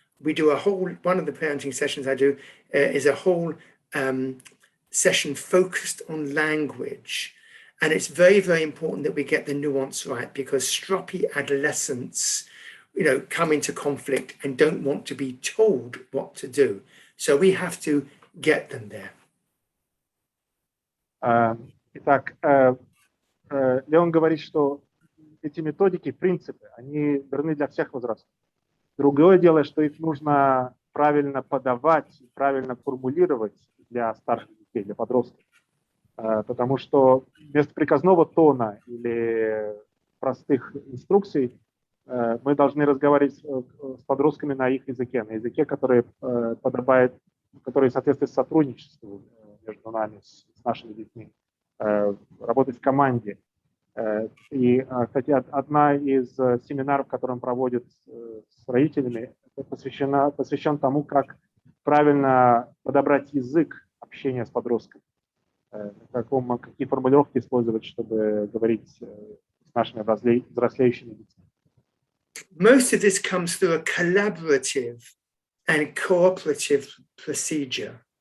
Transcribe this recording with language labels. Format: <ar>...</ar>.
<en>We do a whole, one of the parenting sessions I do is a whole session focused on language. And it's very, very important that we get the nuance right, because stroppy adolescents, come into conflict and don't want to be told what to do. So we have to get them there.</en> <ru>Итак, Леон говорит, что эти методики, принципы, они верны для всех возрастов. Другое дело, что их нужно правильно подавать, правильно формулировать для старших детей, для подростков. Потому что вместо приказного тона или простых инструкций мы должны разговаривать с подростками на их языке, на языке, который подобает, который соответствует сотрудничеству между нами, с нашими детьми, работать в команде. И, кстати, одна из семинаров, которые он проводит с родителями, посвящен тому, как правильно подобрать язык общения с подростком, какие формулировки использовать, чтобы говорить с нашими взрослеющими детьми.</ru> <en>Most of this comes through a collaborative and cooperative procedure.</en>